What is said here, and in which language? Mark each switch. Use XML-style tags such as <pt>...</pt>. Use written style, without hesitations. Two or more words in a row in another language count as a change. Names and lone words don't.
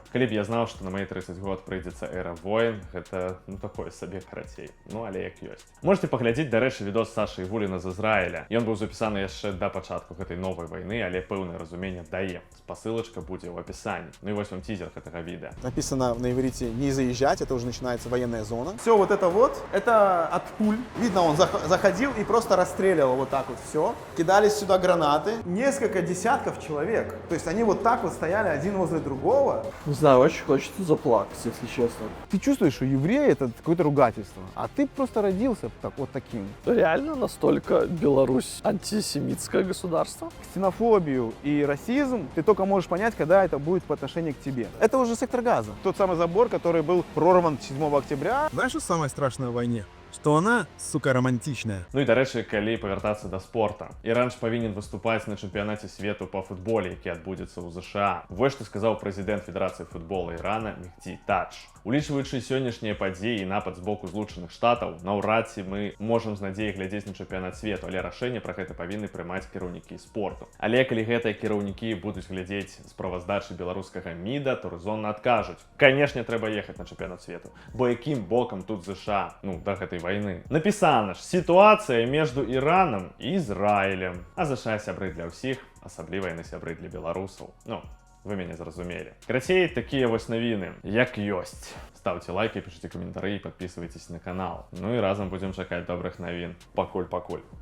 <be>Калі б я знаў, што на мае 30 год прыйдзецца эра войн, гэта, такое сабе карацей. Але як ёсць. Можете паглядзець, дарэчы, відос Сашы Ігуліна з Ізраіля. Ён быў запісаны яшчэ да пачатку гэтай новай вайны, але пэўнае разуменне дае. Спасылачка будзе ў апісанні. І вось вам тизер гэтага відэа.</be> <ru>Написано на иврите «не заезжать», это уже начинается военная зона. Все вот, это от пуль. Видно, он заходил и просто расстреливал вот так вот все. Кидались сюда гранаты. Несколько десятков человек. То есть они вот так вот стояли один возле другого. Не знаю, очень хочется заплакать, если честно. Ты чувствуешь, что еврей это какое-то ругательство, а ты просто родился вот таким. Реально настолько Беларусь антисемитское государство? Ксенофобию и расизм ты только можешь понять, когда это будет по отношению к тебе. Это уже сектор газа. Тот самый забор, который был прорван 7 октября. Знаешь, что самое страшное в войне? Что она, сука, романтичная.</ru> <be>І, дарэчы, калі павяртацца да спорта. Іран ж павінен выступаць на чэмпіянаце свету па футболе, які адбудзецца ў ЗША. Вось што сказаў прэзідэнт Федэрацыі футбола Ірана Мехді Тадж. Улічваючы сённяшнія падзеі і напад з боку Злучаных Штатаў, наўрад ці мы можам з надзеяй глядзець на чэмпіянат свету, але рашэнне пра гэта павінны прымаць кіраўнікі спорту. Але калі гэтыя кіраўнікі будуць глядзець справаздачы беларускага МІДа, то рэзонна адкажуць: канешне, трэба ехаць на чэмпіянат свету, бо якім бокам тут ЗША, да гэтай войны.</be> <ru>Написано ж, ситуация между Ираном и Израилем.</ru> <be>А ЗША сябры для ўсіх, асабліва яны сябры для беларусаў. Вы мяне зразумелі. Карацей, такія вось навіны, як ёсць.</be> <ru>Ставьте лайки, пишите комментарии, подписывайтесь на канал.</ru> <be>І разом будем чакаць добрых навін. Пакуль.</be>